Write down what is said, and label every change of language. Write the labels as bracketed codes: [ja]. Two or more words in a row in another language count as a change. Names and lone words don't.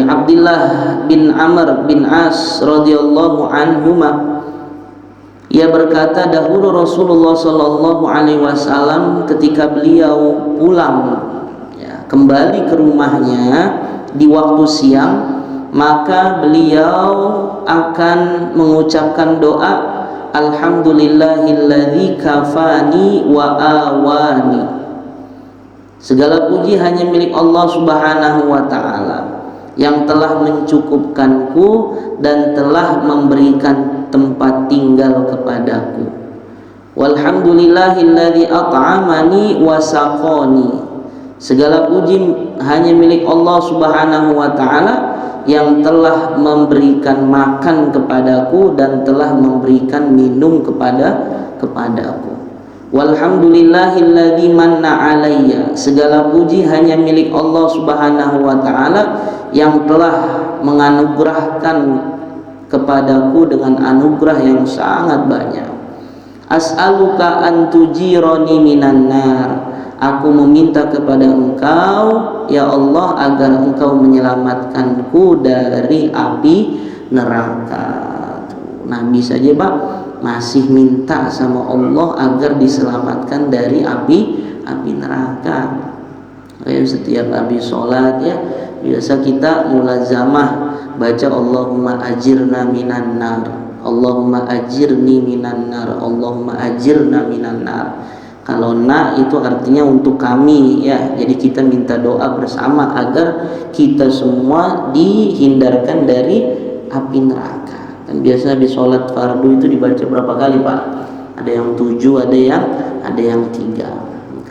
[id] Abdullah bin Amr bin As [ar] رضي الله عنهما, [id] ia berkata, dahulu Rasulullah [ar] صلى الله عليه وسلم [id] ketika beliau pulang ya, kembali ke rumahnya di waktu siang, maka beliau akan mengucapkan doa [ar] الحمد لله الذي كفاني وآواني. [id] Segala puji hanya milik Allah [ar] سبحانه وتعالى [id] yang telah mencukupkanku dan telah memberikan tempat tinggal kepadaku. [ar] والحمد لله الذي أطعمني وسقاني. [id] Segala puji hanya milik Allah [ar] سبحانه وتعالى [id] yang telah memberikan makan kepadaku dan telah memberikan minum kepadaku. [ar] والحمد لله الذي منّ عليّ. [id] Segala puji hanya milik Allah [ar] سبحانه وتعالى [id] yang telah menganugerahkan kepadaku dengan anugerah yang sangat banyak. [ar] أسألك أن تجيرني من النار. [id] Aku meminta kepada engkau ya Allah agar engkau menyelamatkanku dari api neraka. Nabi saja Pak masih minta sama Allah agar diselamatkan dari api neraka. Setiap habis sholat ya biasa kita mulazamah baca [ar] اللهم أجرنا من النار. اللهم أجرني من النار، اللهم أجرنا من النار. [id] Kalau na itu artinya untuk kami ya. Jadi kita minta doa bersama agar kita semua dihindarkan dari api neraka. Kan biasa di sholat fardu itu dibaca berapa kali Pak? Ada yang 7, ada yang 3.